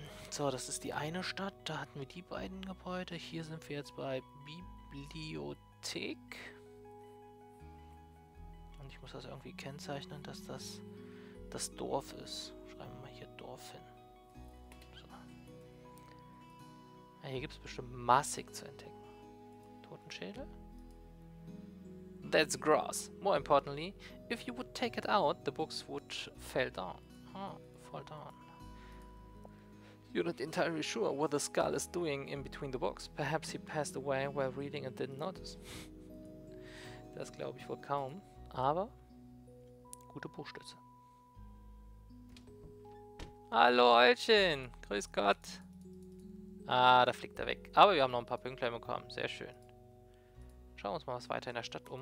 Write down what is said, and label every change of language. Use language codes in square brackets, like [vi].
[de] So, das ist die eine Stadt. Da hatten wir die beiden Gebäude. Hier sind wir jetzt bei Bibliothek. Und ich muss das irgendwie kennzeichnen, dass das das Dorf ist. Schreiben wir mal hier Dorf hin. So. Ja, hier gibt es bestimmt massig zu entdecken. [en] Totenschädel? That's gross. More importantly, if you would take it out, the books would fall down. Fall down. You're not entirely sure what the skull is doing in between the books. Perhaps he passed away while reading and didn't notice. [de] Das glaube ich wohl kaum. Aber gute Buchstütze. Hallo Eulchen. Grüß Gott. Ah, da fliegt er weg. Aber wir haben noch ein paar Pünktlein bekommen. Sehr schön. Schauen wir uns mal was weiter in der Stadt um.